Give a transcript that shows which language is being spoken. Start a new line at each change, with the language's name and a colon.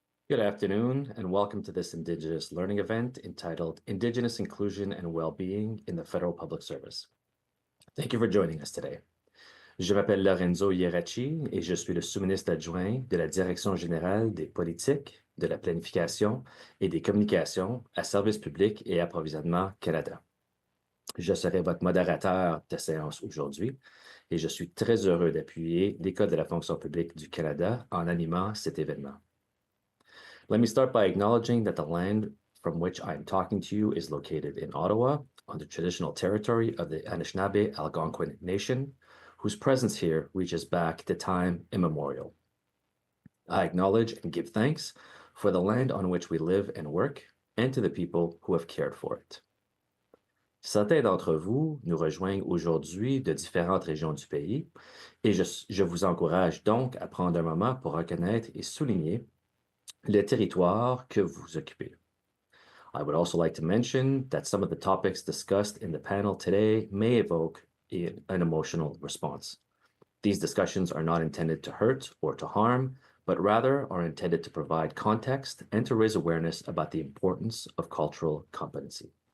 English: Good afternoon, and welcome to this Indigenous learning event entitled Indigenous Inclusion and Wellbeing in the Federal Public Service. Thank you for joining us today.
French: Je m'appelle Lorenzo Ieraci et je suis le sous-ministre adjoint de la Direction générale des politiques, de la planification et des communications à Services publics et approvisionnement Canada. Je serai votre modérateur de séance aujourd'hui et je suis très heureux d'appuyer l'École de la fonction publique du Canada en animant cet événement.
English: Let me start by acknowledging that the land from which I am talking to you is located in Ottawa, on the traditional territory of the Anishinaabe Algonquin Nation, whose presence here reaches back to time immemorial. I acknowledge and give thanks for the land on which we live and work, and to the people who have cared for it.
French: Certains d'entre vous nous rejoignent aujourd'hui de différentes régions du pays, et je vous encourage donc à prendre un moment pour reconnaître et souligner le territoire que vous occupez.
English: I would also like to mention that some of the topics discussed in the panel today may evoke an emotional response. These discussions are not intended to hurt or to harm, but rather are intended to provide context and to raise awareness about the importance of cultural competency.